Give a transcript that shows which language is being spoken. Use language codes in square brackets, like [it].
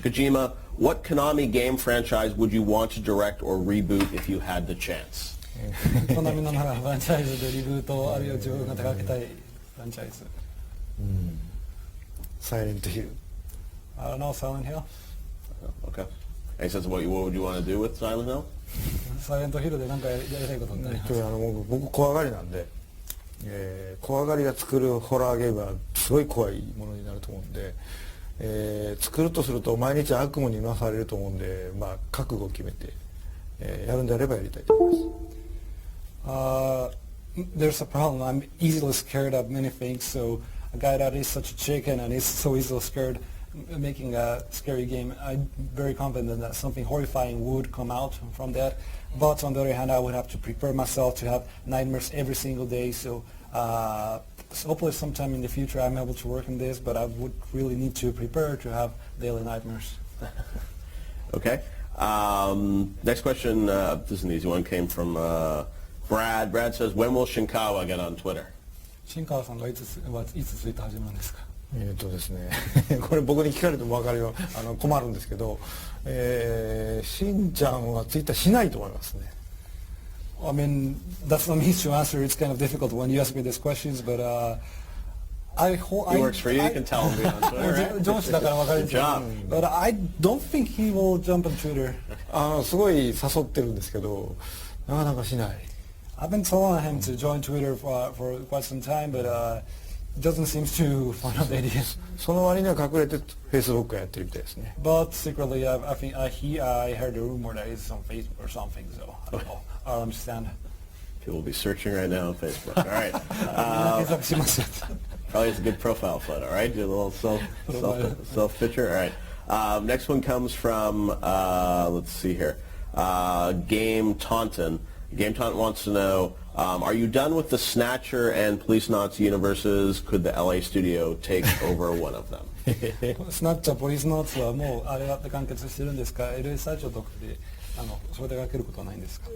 [en] Kojima, what Konami game franchise would you want to direct or reboot if you had the chance? [ja] コナミの中のフランチャイズでリブートあるいは自分が手掛けたいフランチャイズ。サイレントヒル。 [en] I don't know, Silent Hill? Okay. Any sense of what would you want to do with Silent Hill? [ja] サイレントヒルで何かやりたいことになります。僕怖がりなんで、怖がりが作るホラーゲームはすごい怖いものになると思うんで、作るとすると毎日悪夢に見されると思うんで、まあ覚悟を決めて、やるんであればやりたいと思います。 [en] There's a problem. I'm easily scared of many things, so a guy that is such a chicken and is so easily scared making a scary game, I'm very confident that something horrifying would come out from that. But on the other hand, I would have to prepare myself to have nightmares every single day. So hopefully sometime in the future I'm able to work on this, but I would really need to prepare to have daily nightmares. Okay. Next question, this is an easy one, came from Brad. Brad says, when will Shinkawa get on Twitter? [ja] 新川さんがいつツイッター始まるんですか？ですねこれ僕に聞かれても分かるよ困るんですけど、しんちゃんはツイッターしないと思いますね。 [en] I mean, that's not me to answer. It's kind of difficult when you ask me these questions, but I hope... He works for you, you can tell him on Twitter, right? [ja] 上司だから分かるんですけど、 [en] But I don't think he will jump on Twitter. [ja] すごい誘ってるんですけど、なかなかしない。 [en] I've been telling him to join Twitter for quite some time, but he doesn't seem to find out the idea. [ja] その割には隠れて Facebook やってるみたいですね。 [en] But secretly, I think I heard a rumor that he's on Facebook or something, so I don't know. I don't understand. People will be searching right now on Facebook. All right. [ja] 検索しますよ。 [en] Probably has a good profile photo, right? Do a little self picture. All right. Next one comes from, let's see here, Game Taunton. Game Taunton wants to know, are you done with the Snatcher and Police Knots universes? Could the LA studio take over one of them? [ja] スナッチャー、ポリスノーツはもうあれで完結してるんですか？LA スタジオとかでそれでかけることはないんですか？